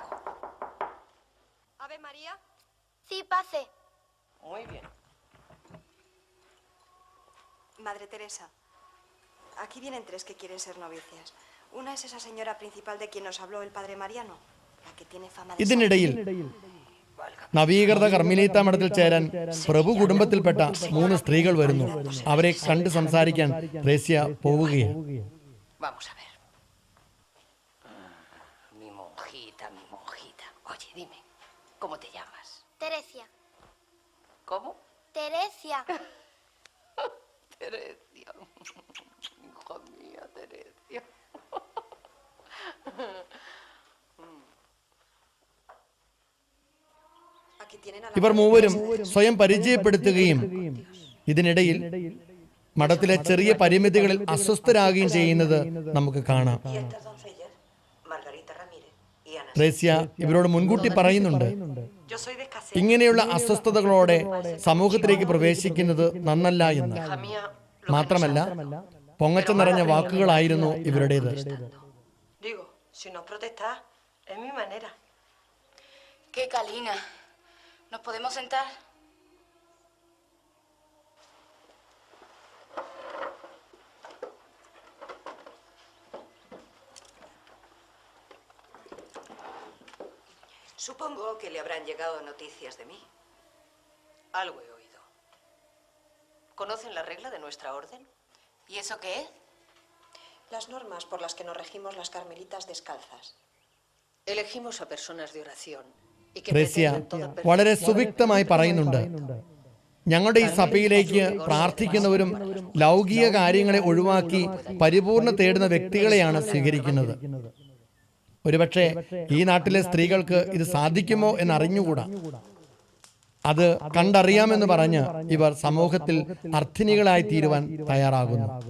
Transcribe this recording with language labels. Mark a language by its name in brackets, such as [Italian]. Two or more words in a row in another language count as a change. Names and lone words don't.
[Spanish] Ave María. Sí, pase. Muy bien. Madre Teresa, aquí vienen 3 que quieren ser novicias. Una es esa señora principal de quien nos habló el padre Mariano, la que tiene fama de... [Malayalam] ഇതിനിടയിൽ നവീകൃത കർമ്മിലീത്ത മഠത്തിൽ ചേരാൻ പ്രഭു കുടുംബത്തിൽപ്പെട്ട 3 സ്ത്രീകൾ വരുന്നു. അവരെ കണ്ട് സംസാരിക്കാൻ ത്രേസ്യ പോവുകയാണ്. [Spanish] Vamos a ver. Mi monjita, mi monjita. Oye, dime, ¿cómo te llamas? Teresia. ¿Cómo? Teresia. Teresia. Hija mía, Teresia. Aquí tienen a la... [Malayalam] ഇവർ മൂവരും സ്വയം പരിചയപ്പെടുത്തുകയും ഇതിനിടയിൽ മഠത്തിലെ ചെറിയ പരിമിതികളിൽ അസ്വസ്ഥരാകുകയും ചെയ്യുന്നത് നമുക്ക് കാണാം. [Spanish] Y estas doncellas, Margarita Ramírez y Ana. [Malayalam] ത്രേസ്യ ഇവരോട് മുൻകൂട്ടി പറയുന്നുണ്ട്, [Spanish] Yo soy de Casero. [Malayalam] ഇങ്ങനെയുള്ള അസ്വസ്ഥതകളോടെ സമൂഹത്തിലേക്ക് പ്രവേശിക്കുന്നത് നന്നല്ല എന്ന്. [Spanish] Hija mía, [Malayalam] മാത്രമല്ല പൊങ്ങച്ച നിറഞ്ഞ വാക്കുകളായിരുന്നു ഇവരുടേത്. [Spanish] digo, si no protestas, es mi manera. Qué calina. ¿Nos podemos sentar? Supongo que le habrán llegado noticias de mí. Algo he oído. ¿Conocen la regla de nuestra orden? ¿Y eso qué es? Las normas por las que nos regimos las carmelitas descalzas. Elegimos a personas de oración y que [Malayalam] ത്രേസ്യ [Spanish] pretenden toda perfección. [Malayalam] വളരെ സുവിക്തമായി പറയുന്നുണ്ട്, ഞങ്ങളുടെ ഈ സഭയിലേക്ക് പ്രാർത്ഥിക്കുന്നവരും ലൗകിക കാര്യങ്ങളെ ഒഴിവാക്കി പരിപൂർണ തേടുന്ന വ്യക്തികളെയാണ് സ്വീകരിക്കുന്നത്. ഒരുപക്ഷെ ഈ നാട്ടിലെ സ്ത്രീകൾക്ക് ഇത് സാധിക്കുമോ എന്നറിഞ്ഞുകൂടാ. അത് കണ്ടറിയാമെന്ന് പറഞ്ഞ് ഇവർ സമൂഹത്തിൽ അർത്ഥിനികളായി തീരുവാൻ തയ്യാറാകുന്നു.